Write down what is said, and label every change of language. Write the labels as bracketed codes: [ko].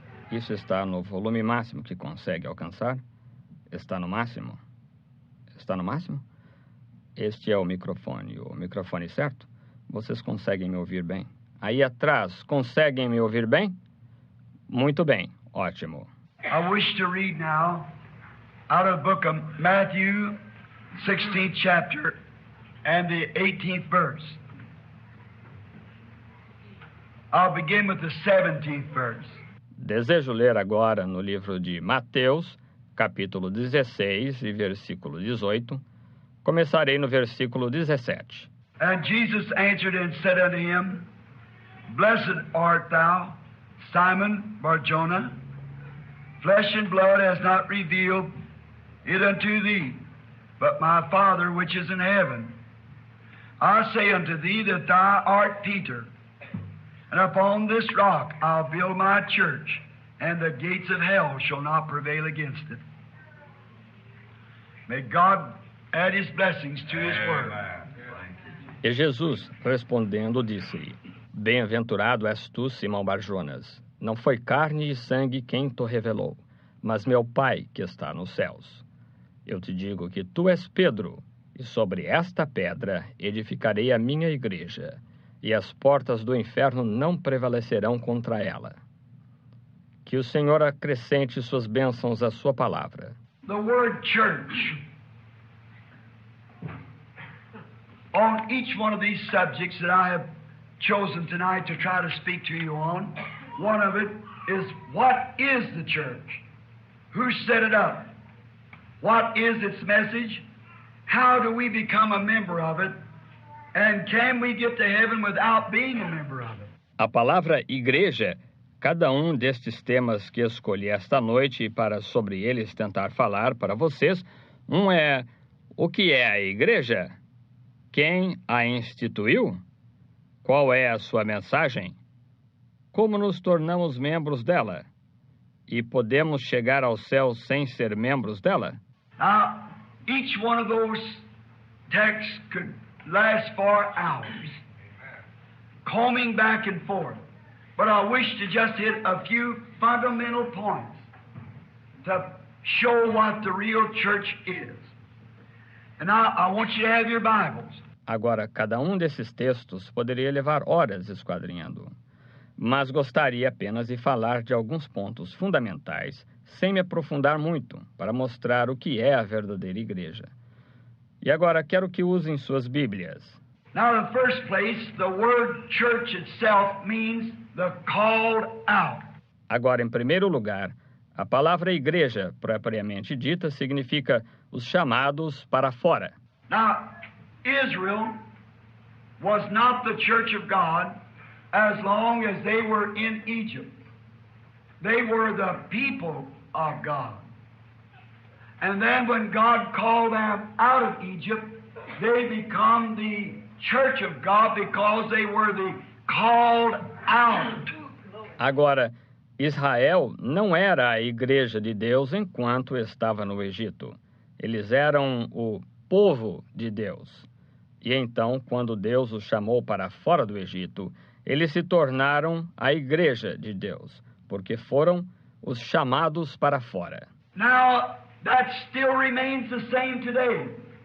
[pt] Isso está no volume máximo que consegue alcançar? Está no máximo? Está no máximo? Este é o microfone certo? Vocês conseguem me ouvir bem? Aí atrás, conseguem me ouvir bem? Muito bem, ótimo. [en] I wish to read now out of the book of Matthew, 16th chapter, and the 18th verse. I'll begin with the 17th verse. [pt] Desejo ler agora no livro de Mateus, capítulo 16 e versículo 18. Começarei no versículo 17. [en] And Jesus answered and said unto him, Blessed art thou, Simon Bar-Jonah. Flesh and blood has not revealed it unto thee, but my Father which is in heaven. I say unto thee that thou art Peter, and upon this rock I'll build my church, and the gates of hell shall not prevail against it. May God add His blessings to His word. [pt] E Jesus, respondendo, disse-lhe, Bem-aventurado és tu, Simão Bar-Jonas. Não foi carne e sangue quem te revelou, mas meu Pai que está nos céus. Eu te digo que tu és Pedro, e sobre esta pedra edificarei a minha igreja, e as portas do inferno não prevalecerão contra ela. Que o Senhor acrescente suas bênçãos à sua palavra. [en] The word church. On each one of these subjects that I have chosen tonight to try to speak to you on, one of it is, what is the church? Who set it up? What is its message? How do we become a member of it? And can we get to heaven without being a member of it? [pt] A palavra igreja, cada um destes temas que escolhi esta noite para sobre eles tentar falar para vocês, um é: o que é a igreja? Quem a instituiu? Qual é a sua mensagem? Como nos tornamos membros dela? E podemos chegar ao céu sem ser membros dela? [en] Now, each one of those texts could last for hours, combing back and forth. But I wish to just hit a few fundamental points to show what the real church is. And now I want you to have your Bibles. [pt] Agora, cada um desses textos poderia levar horas esquadrinhando, mas gostaria apenas de falar de alguns pontos fundamentais, sem me aprofundar muito, para mostrar o que é a verdadeira igreja. E agora quero que usem suas Bíblias. [en] Now, in the first place, the word church itself means the called out. [pt] Agora, em primeiro lugar, a palavra igreja, propriamente dita, significa os chamados para fora. [en] Now, Israel was not the church of God as long as they were in Egypt. They were the people of God. And then when God called them out of Egypt, they become the church of God because they were the called out. [pt] Agora, Israel não era a igreja de Deus enquanto estava no Egito. Eles eram o povo de Deus. E então, quando Deus os chamou para fora do Egito, eles se tornaram a igreja de Deus, porque foram os chamados para fora. [en] Now, that still remains the same today.